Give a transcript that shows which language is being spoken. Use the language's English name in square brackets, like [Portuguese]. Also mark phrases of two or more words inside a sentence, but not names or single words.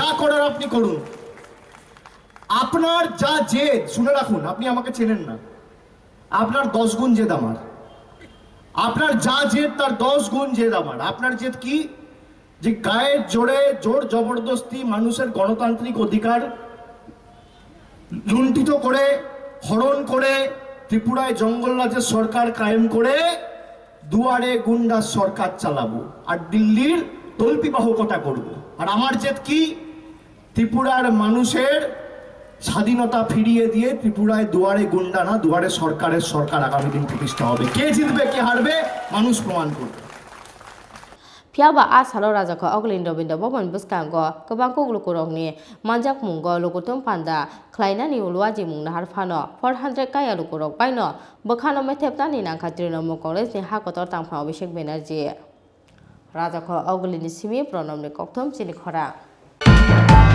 [Bangla] করার আপনি করুন আপনার যা জেদ শুনে রাখুন আপনি আমাকে চেনেন না আপনার 10 গুণ জেদ আমার আপনার যা জেদ তার 10 গুণ জেদ আমার আপনার জেদ কি যে গায়ের জোরে জোর জবরদস্তি মানুষের গণতান্ত্রিক অধিকার লুণ্ঠিত করে হরণ করে ত্রিপুরায় জঙ্গল রাজের সরকার কায়েম করে দুয়ারে গুন্ডার সরকার চালাবো আর দিল্লির তল্পিবাহকতা করব। আর আমার জেদ কি, ত্রিপুরার মানুষের স্বাধীনতা ফিরিয়ে দিয়ে ত্রিপুরায় দুয়ারে গুন্ডা না, দুয়ারে সরকারের সরকার আগামী দিন প্রতিষ্ঠা হবে। কে জিতবে কে হারবে মানুষ প্রমাণ করবে। [Kok Borok] Piaba asalo Rajakhor Agulio binda boman buskango kabangko Lukurok ni manjak mungo Lukuthum Panda Khlainani ulwaji mung nahar phano 400 kaya Lukurok baino bakhano methepta ni Nangkha Trinamu Congress ni hakotor tangpha Abhishek Banerjee Rajakhor Agulio ni simi pronom ni Lukuthum Chini Khorang